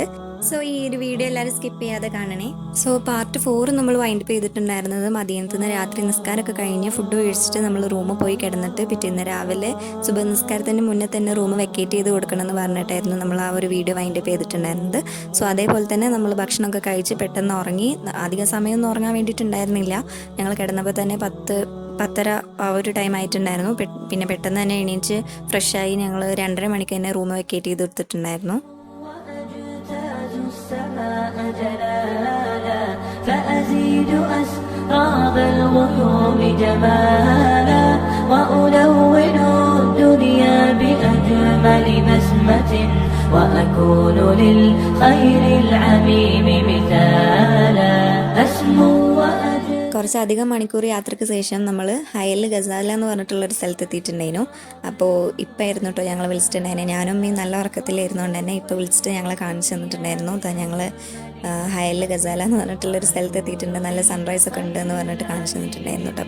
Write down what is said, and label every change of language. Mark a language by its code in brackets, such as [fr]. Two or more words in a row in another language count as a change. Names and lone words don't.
[ml] സോ ഈ ഒരു വീഡിയോ എല്ലാവരും സ്കിപ്പ് ചെയ്യാതെ കാണണേ. സോ പാർട്ട് 4 നമ്മൾ വൈൻഡപ്പ് ചെയ്തിട്ടുണ്ടായിരുന്നത് മതിയത്തുനിന്ന് രാത്രി നിസ്കാരമൊക്കെ കഴിഞ്ഞ് ഫുഡ് കഴിച്ചിട്ട് നമ്മൾ റൂമിൽ പോയി കിടന്നിട്ട് പിറ്റേന്ന് രാവിലെ സുബഹ് നിസ്കാരത്തിന് മുന്നേ തന്നെ [en] room vacate [ml] ചെയ്ത് കൊടുക്കണമെന്ന് പറഞ്ഞിട്ടായിരുന്നു നമ്മൾ ആ ഒരു വീഡിയോ വൈൻഡപ്പ് ചെയ്തിട്ടുണ്ടായിരുന്നത്. സോ അതേപോലെ തന്നെ നമ്മൾ ഭക്ഷണമൊക്കെ കഴിച്ച് പെട്ടെന്ന് ഉറങ്ങി. അധികം സമയമൊന്നും ഉറങ്ങാൻ വേണ്ടിയിട്ടുണ്ടായിരുന്നില്ല. ഞങ്ങൾ കിടന്നപ്പോൾ തന്നെ 10:30 ആ ഒരു ടൈം ആയിട്ടുണ്ടായിരുന്നു. പിന്നെ പെട്ടെന്ന് തന്നെ എണീച്ച് ഫ്രഷായി ഞങ്ങൾ 2:30 മണിക്ക് തന്നെ [en] room vacate [ml] ചെയ്ത് കൊടുത്തിട്ടുണ്ടായിരുന്നു. [ar] فأزيد أسراب الغيوم جمالا وألون الدنيا بأجمل بسمة وأكون للخير العميم مثالا أسمو [ml] കുറച്ചധികം മണിക്കൂർ യാത്രയ്ക്ക് ശേഷം നമ്മൾ ഹയൽ ഗസാല എന്ന് പറഞ്ഞിട്ടുള്ളൊരു സ്ഥലത്ത് എത്തിയിട്ടുണ്ടായിരുന്നു. അപ്പോൾ ഇപ്പം ആയിരുന്നു കേട്ടോ ഞങ്ങൾ വിളിച്ചിട്ടുണ്ടായിരുന്നു. ഞാനും ഈ നല്ല ഉറക്കത്തിലായിരുന്നുകൊണ്ട് തന്നെ ഇപ്പോൾ വിളിച്ചിട്ട് ഞങ്ങളെ കാണിച്ചു തന്നിട്ടുണ്ടായിരുന്നു. ഞങ്ങൾ ഹയൽ ഗസാല എന്ന് പറഞ്ഞിട്ടുള്ളൊരു സ്ഥലത്ത് എത്തിയിട്ടുണ്ട്, നല്ല സൺറൈസ് ഒക്കെ ഉണ്ട് എന്ന് പറഞ്ഞിട്ട് കാണിച്ചു തന്നിട്ടുണ്ടായിരുന്നു കേട്ടോ.